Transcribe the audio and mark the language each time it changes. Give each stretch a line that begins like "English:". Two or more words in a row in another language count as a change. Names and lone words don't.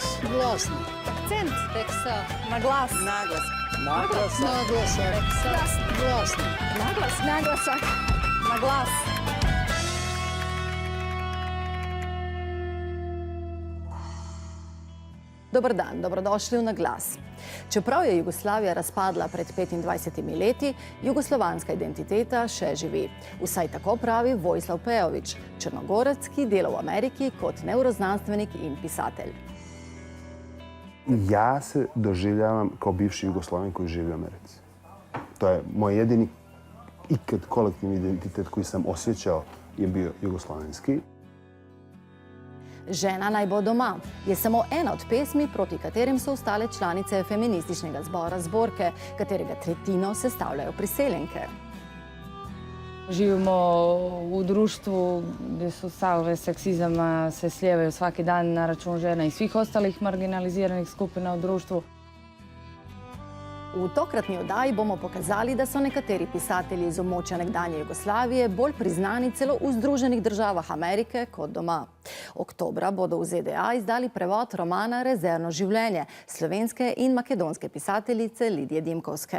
Slovenian: Glasni. Akcent. Teksa. Na glas. Naglas.
Croatian: Naglasak.
Slovenian: Glas. Glasni. Naglas. Naglasak. Na glas.
Croatian: Dobar dan, dobrodošli
Slovenian: v Na glas. Čeprav je Jugoslavija razpadla pred 25 leti, jugoslovanska identiteta še živi. Vsaj tako pravi Vojislav Pejović, Črnogorec, ki dela v Ameriki kot neuroznanstvenik in pisatelj.
Croatian: Ja se doživljavam kao bivši Jugoslaven koji živi u Americi. To je moj jedini ikad kolektivni identitet koji sam osjećao je bio jugoslavenski.
Slovenian: Žena naj bo doma je samo ena od pesmi, proti katerim so ostale članice feminističnega zbora Zborke, katerega tretjino sestavljajo priseljenke.
Croatian: Živimo u društvu gdje su salve seksizama se slijevaju svaki dan na račun žena i svih ostalih marginaliziranih skupina u društvu.
Slovenian: V tokratni oddaji bomo pokazali, da so nekateri pisatelji iz območja nekdanje Jugoslavije bolj priznani celo v Združenih državah Amerike kot doma. Oktobra bodo v ZDA izdali prevod romana Rezervno življenje slovenske in makedonske pisateljice Lidije Dimkovske.